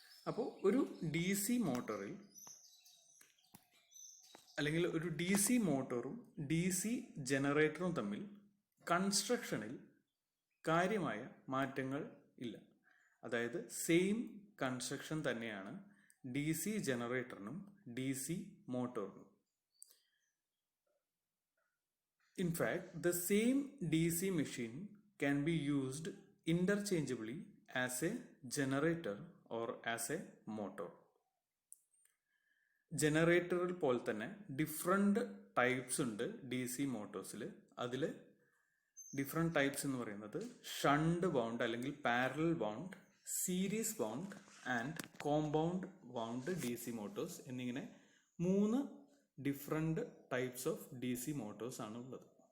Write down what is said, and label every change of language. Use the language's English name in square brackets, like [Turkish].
[Malayalam] അപ്പോൾ ഒരു D C മോട്ടോറിൽ അല്ലെങ്കിൽ ഒരു ഡി സി മോട്ടോറും ഡി സി ജനറേറ്ററും തമ്മിൽ കൺസ്ട്രക്ഷനിൽ കാര്യമായ മാറ്റങ്ങൾ ഇല്ല. അതായത് സെയിം കൺസ്ട്രക്ഷൻ തന്നെയാണ് D C ജനറേറ്ററിനും D C മോട്ടോറിനും. [English] In fact, the same DC machine can be used interchangeably as a generator or as a motor. [Malayalam] ജനറേറ്ററിൽ പോലെ തന്നെ ഡിഫറെൻ്റ് ടൈപ്സ് ഉണ്ട് ഡി സി മോട്ടോഴ്സിൽ. അതിൽ ഡിഫറെൻ്റ് ടൈപ്സ് എന്ന് പറയുന്നത് ഷണ്ട് വൗണ്ട് അല്ലെങ്കിൽ parallel wound, series wound and compound wound D C Motors എന്നിങ്ങനെ 3 different types of D C Motors ആണ് ഉള്ളത്.